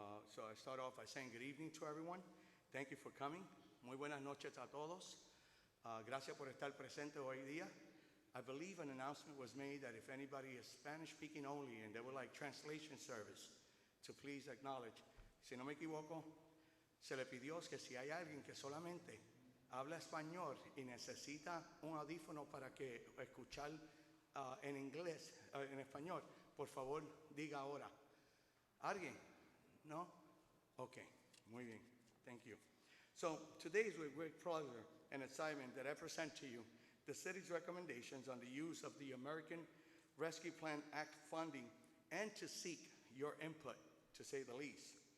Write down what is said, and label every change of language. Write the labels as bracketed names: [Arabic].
[English] So I start off by saying good evening to everyone. Thank you for coming. [Spanish] Muy buenas noches a todos. Gracias por estar presente hoy día. [English] I believe an announcement was made that if anybody is Spanish speaking only and they would like translation service, to please acknowledge. [Spanish] Si no me equivoco, se le pidió que si hay alguien que solamente habla español y necesita un audífono para que escuchar en inglés, en español, por favor diga ahora. ¿Alguien? No? Okay, muy bien. [English] Thank you. So today is with great pleasure and excitement that I present to you the city's recommendations on the use of the American Rescue Plan Act funding and to seek your input, to say the least.